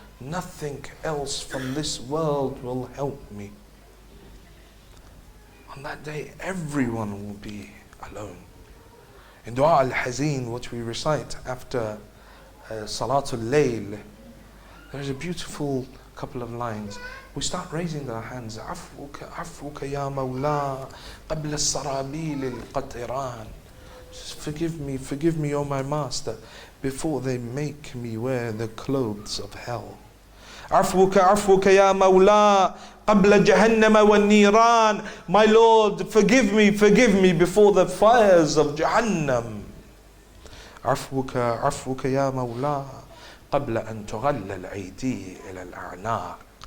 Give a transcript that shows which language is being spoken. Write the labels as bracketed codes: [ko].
[en] Nothing else from this world will help me. On that day, everyone will be alone. In Dua al-Hazeen, what we recite after Salatul Layl, there's a beautiful couple of lines. We start raising our hands. [ar] عفوك عفوك يا مولا قبل السرابيل القطران. [en] Forgive me, O my Master, before they make me wear the clothes of hell. [ar] عفوك عفوك يا مولا قبل جهنم والنيران. [en] My Lord, forgive me before the fires of Jahannam. [ar] عفوك عفوك يا مولا قبل أن تغل الأيدي إلى الأعناق.